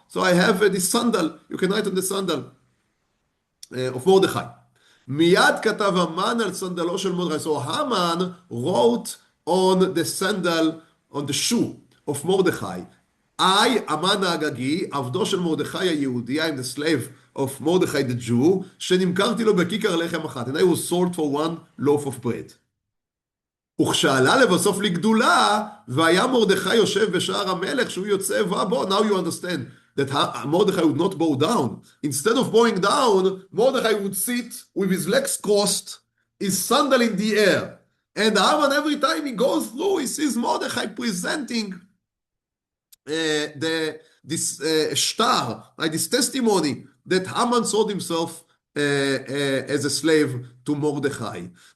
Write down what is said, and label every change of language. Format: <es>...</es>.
<en>So I have this sandal, you can write on the sandal of Mordechai.</en> <he>מיד כתב המן על סנדלו של מרדכי.</he> <en>So Haman wrote on the sandal, on the shoe of Mordechai.</en> <he>I, המן האגגי, עבדו של מרדכי היהודי,</he> <en>I'm the slave of Mordechai the Jew,</en> <he>שנמכרתי לו בכיכר לחם אחת.</he> <en>And I was sold for one loaf of bread.</en> <he>וכשעלה לבסוף לגדולה, והיה מרדכי יושב בשער המלך, שהוא יוצא ובא,</he> <en>now you understand that Mordechai would not bow down. Instead of bowing down, Mordechai would sit with his legs crossed, his sandal in the air. And Haman, every time he goes through, he sees Mordechai presenting this star, like this testimony that Haman sold himself as a slave to Mordechai.</en>